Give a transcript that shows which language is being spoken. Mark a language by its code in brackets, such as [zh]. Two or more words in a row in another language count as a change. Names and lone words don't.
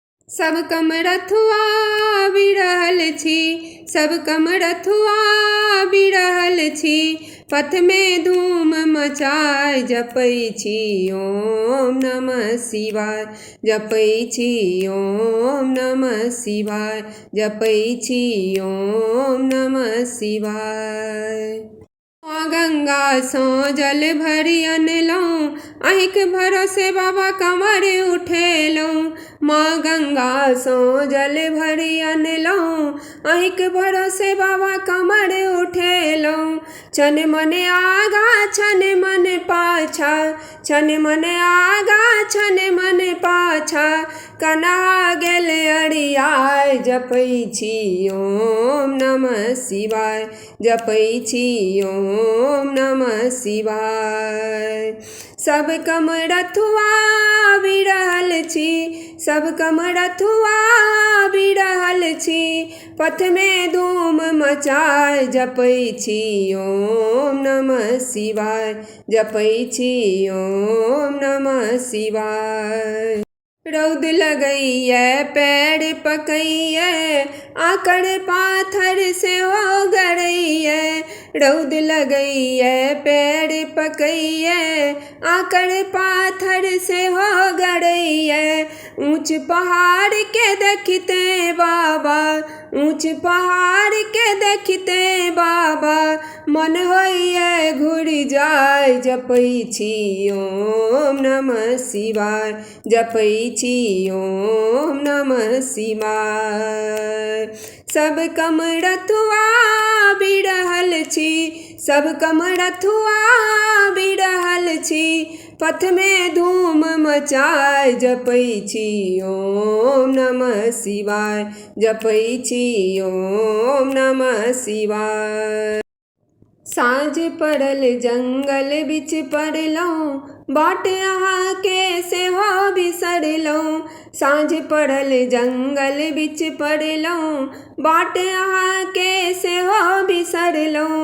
[mai] सब कमरथुआ बिरहल छी, सब कमरथुआ बिरहल छी, पथ में धूम मचाय जपै छी [sa] ओम नमः शिवाय, [mai] जपै छी [sa] ओम नमः शिवाय, [mai] जपै छी [sa] ओम नमः शिवाय। [mai] गंगा सो जल भरि अनलहुँ, अहिंक भरोसे बाबा कमर उठेलहुँ। माँ गंगा सो जल भरि अनलहुँ, अहिंक भरोसे बाबा कमर उठेलहुँ। छन मन आगा छन मन पाछा, छन मन आगा छन मन पाछा, कना गेल अरियाय जपै छी [sa] ओम नमः शिवाय, [mai] जपै छी [sa] ओम नमः शिवाय। [mai] सब कमरथुआ बिरहल छी, सब कमरथुआ बिरहल छी, पथ में धूम मचाय जपै छी [sa] ओम नमः शिवाय, [mai] जपै छी [sa] ओम नमः शिवाय। [mai] रौद लगैया पैर पकैया, आकड़ पाथर से हो गरैया। रौद लगैया पैर पकैया, आकड़ पाथर से हो गरैया। ऊंच पहाड़ के देखते बाबा, ऊंच पहाड़ के देखते बाबा, मन होइए घुरि जाय जपै छी [sa] ओम नमः शिवाय, [mai] जपै छी [sa] ओम नमः शिवाय। [mai] सब कमरथुआ बिरहल छी, सब कमरथुआ बिरहल छी, पथ में धूम मचाय जपै छी [sa] ओम नमः शिवाय, [mai] जपै छी [sa] ओम नमः शिवाय। [mai] साँझ पड़ल जंगल बिच पड़लहुँ, बाट अहाँके सेहो बिसरलहुँ। साँझ पड़ल जंगल बिच पड़लहुँ, बाट अहाँके सेहो बिसरलहुँ।